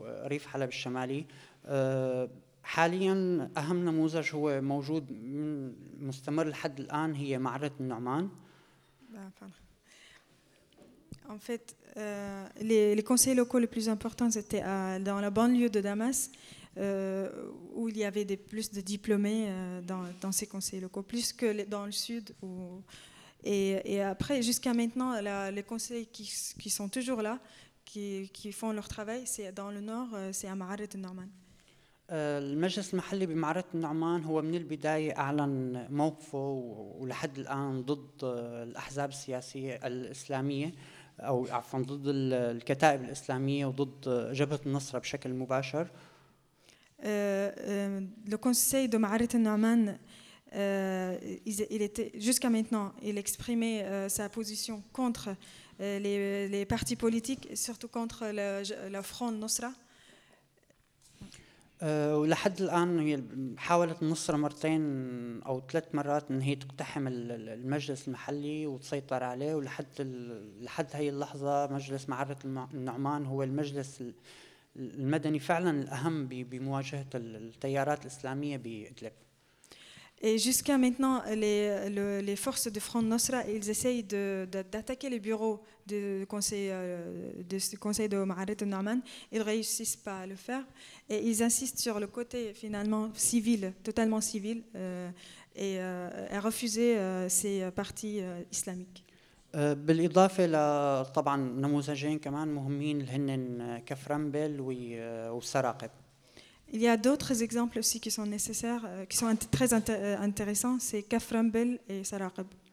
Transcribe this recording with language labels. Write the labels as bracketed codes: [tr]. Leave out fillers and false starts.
[fr] Enfin, plus [ar] حاليا اهم نموذج هو موجود مستمر لحد الان هي معرض النعمان. [fr] En fait, les conseils locaux les plus importants étaient dans la banlieue de Damas où il y avait des plus de diplômés dans ces conseils locaux plus que dans le sud où, et après jusqu'à maintenant les conseils qui sont toujours là qui font leur travail c'est dans le nord c'est à معرض النعمان. [ar] المجلس المحلي بمعرة النعمان هو من البداية أعلن موقفه ولحد الآن ضد الأحزاب السياسية الإسلامية أو عفوا ضد الكتائب الإسلامية وضد جبهة النصرة بشكل مباشر. [fr] Le conseil de معرة النعمان il était jusqu'à maintenant il exprimait sa position contre les partis politiques surtout contre la Front Nusra. [ar] ولحد الآن حاولت النصرة مرتين أو ثلاث مرات إن هي تقتحم المجلس المحلي وتسيطر عليه ولحد هاي اللحظة مجلس معرة النعمان هو المجلس المدني فعلاً الأهم بمواجهة التيارات الإسلامية بإدلب. [fr] Et jusqu'à maintenant, les forces de Front Nusra, ils essayent d'attaquer les bureaux du conseil de Ma'arret al-Nu'man. Ils ne réussissent pas à le faire. Et ils insistent sur le côté, finalement, civil, totalement civil, et à refuser ces partis islamiques. [ar] بالإضافة لطبعا نموذجين كمان مهمين لهنن كفرنبل وسراقب. [fr] Il y a d'autres exemples aussi qui sont nécessaires, qui sont très intéressants, c'est Kaframbel et Saraqib.